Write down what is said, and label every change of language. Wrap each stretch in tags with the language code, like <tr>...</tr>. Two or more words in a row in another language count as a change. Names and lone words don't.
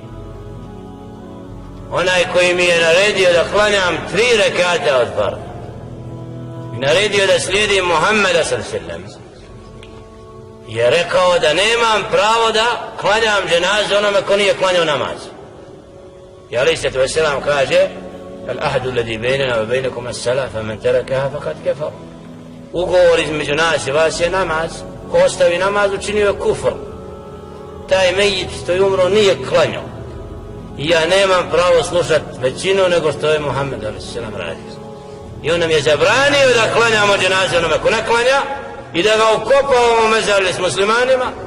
<bs>Onaj koji mi je naredio da klanjam 3 rekata od farda i naredio da slijedim Muhammeda s.a.v. je rekao da nemam pravo da klanjam dženazu onome ko nije klanjao namaz. I</bs> <ar>عليه الصلاة والسلام</ar> <bs>kaže:</bs> <ar>العهد الذي بيننا وبينكم الصلاة فمن تركها فقد كفر.</ar> <bs>Ugovor između nas i vas je namaz. Ko ostavi namaz učinio je kufr. Taj mejit što je umro nije klanjao. I ja nemam pravo slušati većinu nego što je Muhammed a.s. radio. I on nam je zabranio da klanjamo dženaze onome ko ne klanja i da ga ukopavamo mezarili s muslimanima.</bs>